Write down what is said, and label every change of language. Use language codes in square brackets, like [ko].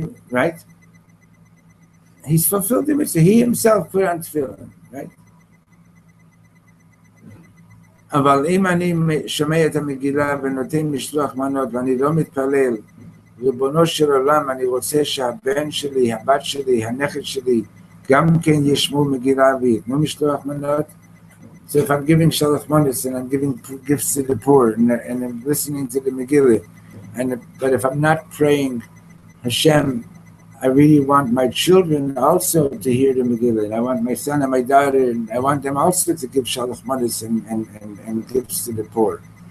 [en] Right? He's fulfilled the mitzvah. He himself put on tefillin, right? [he] אבל אם אני שומע את המגילה ונותן משלוח מנות ואני לא מתפלל, ריבונו של עולם, אני רוצה שהבן שלי, הבת שלי, הנכד שלי, גם כן ישמעו מגילה ויתנו משלוח מנות. [en] So if I'm giving shalach manos and I'm giving gifts to the poor and I'm listening to the Megillah, but if I'm not praying, Hashem, I really want my children also to hear the Megillah, and I want my son and my daughter, and I want them also to give shalach manos and gifts to the poor.